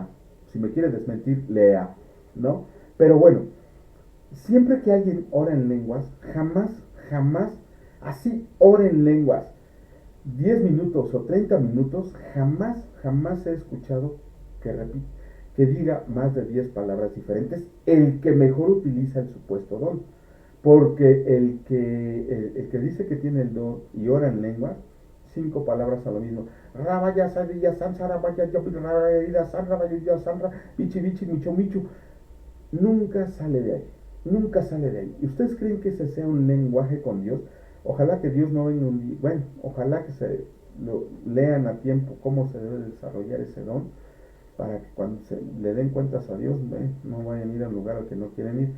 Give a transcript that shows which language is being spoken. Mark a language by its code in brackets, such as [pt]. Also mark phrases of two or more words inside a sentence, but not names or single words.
[es] Si me quiere desmentir, lea, ¿no? Pero bueno, siempre que alguien ora en lenguas, jamás, así ora en lenguas, 10 minutos o 30 minutos, jamás he escuchado que diga más de 10 palabras diferentes, el que mejor utiliza el supuesto don. Porque el que dice que tiene el don y ora en lengua, 5 palabras a lo mismo. Rabaya, sadilla, sansara, vaya, rabaya, sanra, vaya, sanra, bichi, bichi, micho, micho. Nunca sale de ahí. Nunca sale de ahí. ¿Y ustedes creen que ese sea un lenguaje con Dios? Ojalá que Dios no venga un día. Bueno, ojalá que se lo lean a tiempo cómo se debe desarrollar ese don, para que cuando se le den cuentas a Dios, no vayan a ir al lugar al que no quieren ir.